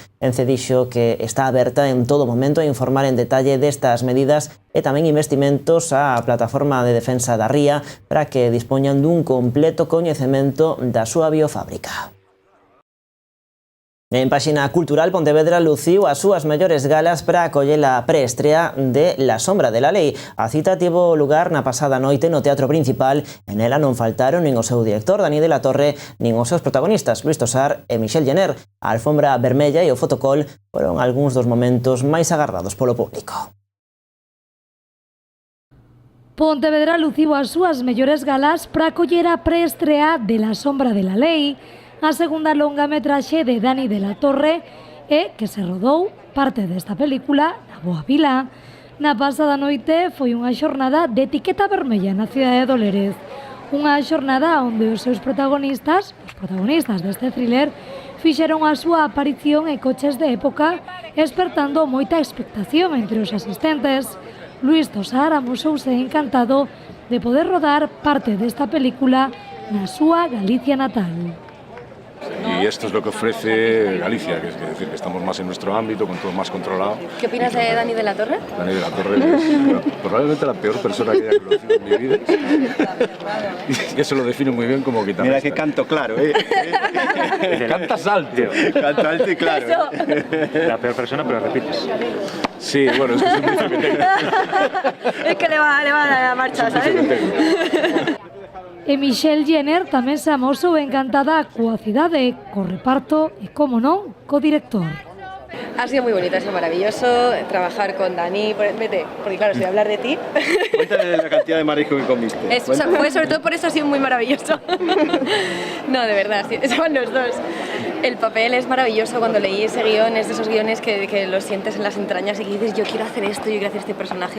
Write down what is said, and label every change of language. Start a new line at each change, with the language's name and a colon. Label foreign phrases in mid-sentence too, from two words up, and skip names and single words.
Galician: Ence dixo que está aberta en todo momento a informar en detalle destas medidas e tamén investimentos á plataforma de defensa da Ría para que dispoñan dun completo coñecemento da súa biofábrica. En páxina cultural, Pontevedra luciu as súas mellores galas para acoller a preestrea de La sombra de la lei. A cita tivo lugar na pasada noite no Teatro Principal e nela non faltaron nin o seu director, Dani de la Torre, nin os seus protagonistas, Luis Tosar e Michel Jenner. A alfombra vermella e o fotocall foron algúns dos momentos máis agardados polo público. Pontevedra luciu as súas mellores galas para acoller a preestrea de La sombra de la lei, a segunda longametraxe de Dani de la Torre e que se rodou parte desta película na Boa Vila. Na pasada noite foi unha xornada de etiqueta vermella na cidade de Dolérez. Unha xornada onde os seus protagonistas, os protagonistas deste thriller, fixeron a súa aparición en coches de época, espertando moita expectación entre os asistentes. Luis Tosar amosouse encantado de poder rodar parte desta película na súa Galicia natal.
Spanish: Y esto es lo que ofrece Galicia, que es decir, que estamos más en nuestro ámbito, con todo más controlado. ¿Qué opinas de Dani de la Torre? Dani de la Torre es bueno, probablemente la peor persona que haya conocido en mi vida. Y eso lo define muy bien como guitarrista. Mira que canto claro, ¿eh? Cantas alto. Canto alto y claro. La peor persona, pero repites. Sí, bueno, es que soy mucho que tengo. Es que le va a la marcha, ¿sabes?
Galician: E Michel Jenner tamén se amosou encantada coa cidade, co reparto e, como non, co director.
Spanish: Ha sido muy bonito, ha sido maravilloso trabajar con Dani. Vete, porque claro, si voy a hablar de ti. Cuéntale la cantidad de marisco que comiste. O sea, fue sobre todo por eso ha sido muy maravilloso. No, de verdad, sí, estaban los dos. El papel es maravilloso. Cuando leí ese guión, es de esos guiones que lo sientes en las entrañas y que dices, yo quiero hacer esto, yo quiero hacer este personaje.